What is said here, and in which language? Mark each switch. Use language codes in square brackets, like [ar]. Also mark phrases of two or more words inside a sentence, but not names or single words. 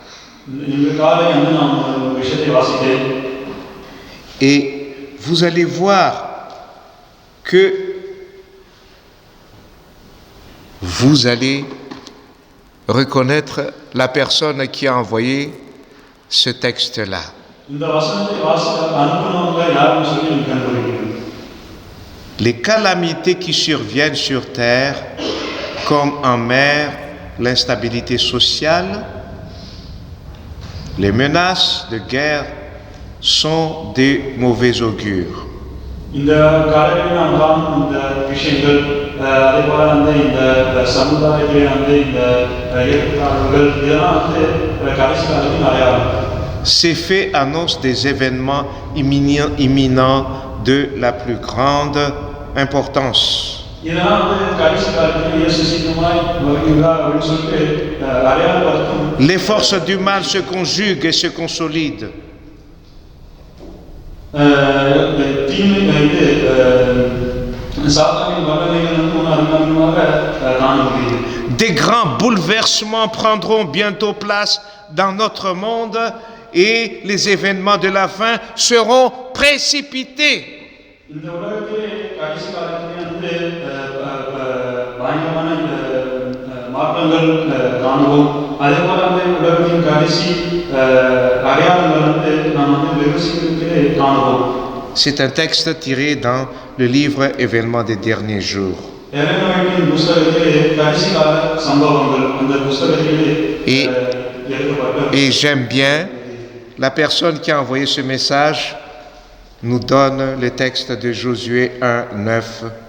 [fr] Et vous allez voir que vous allez reconnaître la personne qui a envoyé ce texte-là. [ta] இந்த வசனத்தை அனுப்புனவங்க யாருன்னு சொல்லி நீங்க கண்டுபிடிக்கணும். [fr] Les calamités qui surviennent sur terre, comme en mer, l'instabilité sociale, les menaces de guerre sont des mauvais augures. [ta] இந்த காலையில் நாம் காணும் இந்த விஷயங்கள் அதே போல இந்த சமுதாயத்திலே இந்த ஏற்றத்தாழ்வுகள் இதெல்லாம் கடைசி காலத்தின் அடையாளம். [fr] Ces faits annoncent des événements imminents de la plus grande importance. [ta] இதெல்லாம் கடைசி காலத்தில் இயேசு சீக்கிரமாய் வருகிறார் அப்படின்னு சொல்லிட்டு அடையாளப்படுத்தும். [fr] Les forces du mal se conjuguent et se consolident. [ta] தீமை இது சாத்தானின் வல்லமைகள் அதிகமாக காண முடியுது. [fr] Des grands bouleversements prendront bientôt place dans notre monde et les événements de la fin seront précipités. [ta] இந்த உலகத்திலே கடைசி காலத்திலே பயங்கரமான மாற்றங்கள் காணுவோம். அதே போல உலகத்தின் கடைசி அடையாளங்கள் நாம் வெகு சீக்கிரத்திலே காணுவோம். [fr] C'est un texte tiré dans le livre Événements des derniers jours. Et j'aime bien, la personne qui a envoyé ce message nous donne le texte de Josué 1:9.